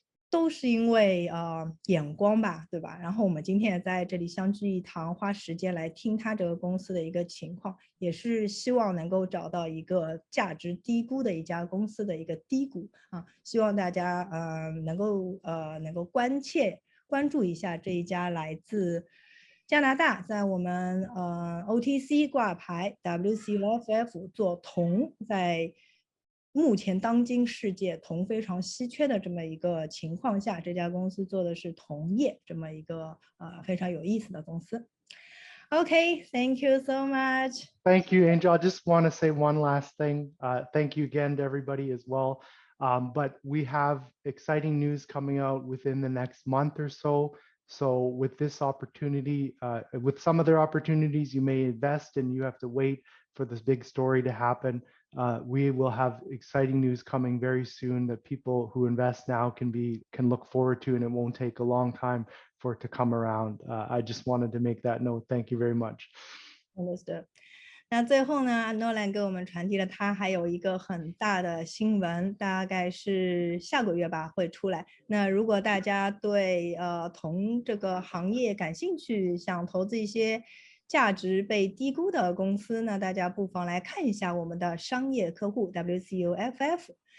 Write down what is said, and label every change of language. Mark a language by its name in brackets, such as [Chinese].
[Chinese] 都是因为眼光吧，对吧？然后我们今天也在这里相聚一堂，花时间来听他这个公司的一个情况，也是希望能够找到一个价值低估的一家公司的一个低谷啊，希望大家能够关注一下这一家来自加拿大，在我们OTC 挂牌 WCUFF 做铜，在目前当今世界铜非常稀缺的这么一个情况下，这家公司做的是铜业这么一个非常有意思的公司。 [English] Okay, thank you so much. Thank you, Angel. I just want to say one last thing. Thank you again to everybody as well. But we have exciting news coming out within the next month or so. So with this opportunity, with some other opportunities, you may invest and you have to wait for this big story to happen. We will have exciting news coming very soon that people who invest now can look forward to, and it won't take a long time for it to come around. I just wanted to make that note. Thank you very much. Understood. [Chinese] 那最后呢 ，Nolan 给我们传递了他还有一个很大的新闻，大概是下个月吧会出来。那如果大家对铜这个行业感兴趣，想投资一些价值被低估的公司呢，大家不妨来看一下我们的商业客户 WCUFF。